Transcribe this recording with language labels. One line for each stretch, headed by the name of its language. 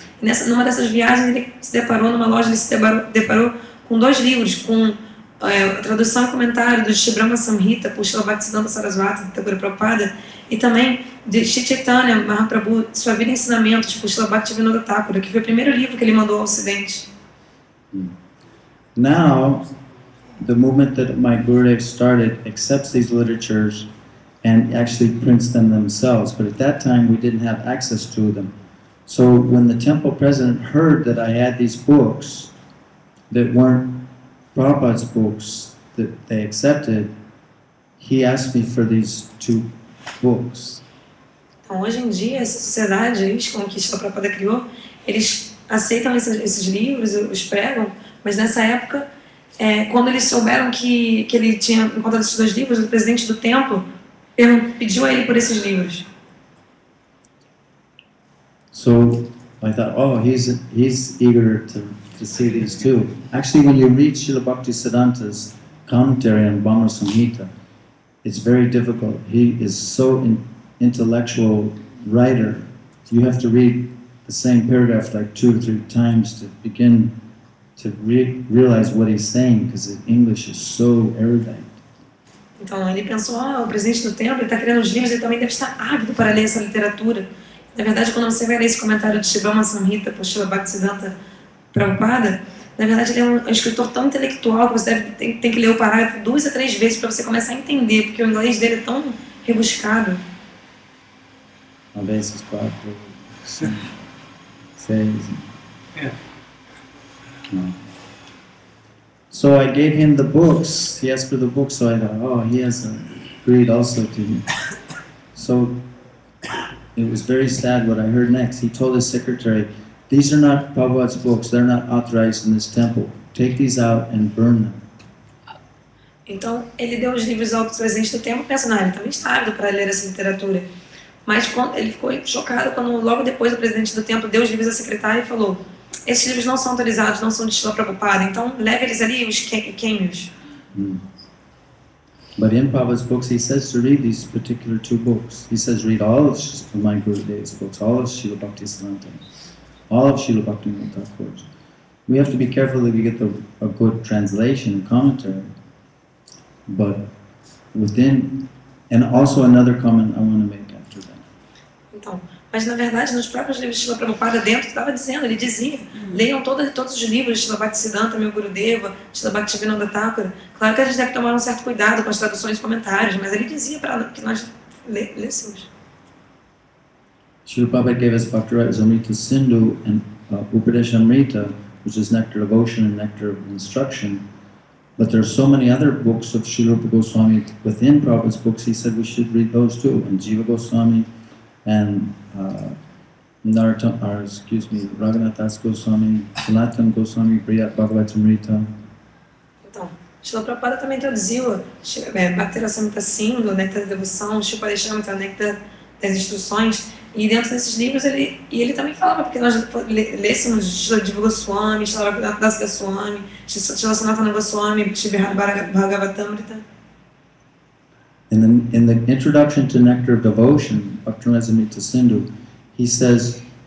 Portuguese: E numa dessas viagens, ele se deparou numa loja, ele se deparou com 2 livros, com a tradução e comentário do Sri Brahma Samhita, por Srila Bhaktisiddhanta Saraswati Thakura Prabhupada, e também de Sri Chaitanya Mahaprabhu, Sua Vida e Ensinamentos, por Srila Bhaktivinoda Thakura, que foi o primeiro livro que ele mandou ao Ocidente.
English: Now, the movement that my Gurudev started accepts these literatures and actually prints them themselves, but at that time we didn't have access to them. So when the temple president heard that I had these books that weren't Prabhupada's books that they accepted, he asked me for these 2 books.
Portuguese: Então, hoje em dia, essa sociedade, como que Srila Prabhupada criou, eles aceitam esses livros, os pregam, mas nessa época, quando eles souberam que ele tinha encontrado esses 2 livros, o presidente do templo pediu a ele por esses livros.
English: So I thought, oh, he's eager to see these too. Actually, when you read Srila Bhaktisiddhanta's commentary on Brahma Samhita, it's very difficult. He is so intellectual writer. You have to read the same paragraph like 2 or 3 times to begin to realize what he's saying, because his English is so erudite.
Portuguese: Então ele pensou, o presidente do templo está criando os livros, ele também deve estar ávido para ler essa literatura. Na verdade, quando você vai ler esse comentário de Sri Brahma Samhita por Srila Bhaktisiddhanta Prabhupada, na verdade ele é um escritor tão intelectual que você tem que ler o parágrafo 2 a 3 vezes para você começar a entender, porque o inglês dele é tão rebuscado. Às vezes 4, 5, 6.
English: No. So I gave him the books. He asked for the books, so I thought, oh, he has agreed also to me. So it was very sad what I heard next. He told his secretary, these are not Prabhupada's books, they're not authorized in this temple. Take these out and burn them.
Portuguese: Então, ele deu os livros ao presidente do templo, pensando, ele também está ávido para ler essa literatura. Mas ele ficou chocado quando, logo depois, o presidente do templo deu os livros à secretária e falou, esses livros não são autorizados, não são de Srila Prabhupada, então leve eles ali e os queime-os.
English: But in Prabhupada's books, he says to read these particular 2 books. He says read all of my Gurudev's books, all of Srila Bhaktisiddhanta, all of Srila Bhaktivinoda Thakur's. We have to be careful that we get a good translation and commentary. But within, and also another comment I want to make after that.
Portuguese: Então, mas na verdade, nos próprios livros de Srila Prabhupada dentro, ele dizia, leiam todos os livros de Srila Bhaktisiddhanta, meu Gurudeva, Srila Bhaktivinoda Thakura. Claro que a gente deve tomar um certo cuidado com as traduções e comentários, mas ele dizia para que nós lêssemos.
English: Srila Prabhupada gave us Bhakti-Rasa's Amrita Sindhu and Upadesha Amrita, which is nectar of ocean and nectar of instruction. But there are so many other books of Srila Goswami within Prabhupada's books, he said we should read those too. And Jiva Goswami and Raghunath Das Goswami, Sanatana Goswami, Briyat Bhagavatamrita.
Portuguese: Então, Srila Prabhupada também traduziu Bhakti-Rasa Amrita Sindhu, Nectar da Devoção, Sripad Nectar das Instruções, e dentro desses livros ele também falava porque nós lêssemos Srila Jiva Goswami, Srila Raghunath Das Goswami, Srila Sanatana Goswami, Srila Bhagavatamrita.
English: In the introduction to Nectar of Devotion, Bhakti-Rasa Amrita Sindhu, he says,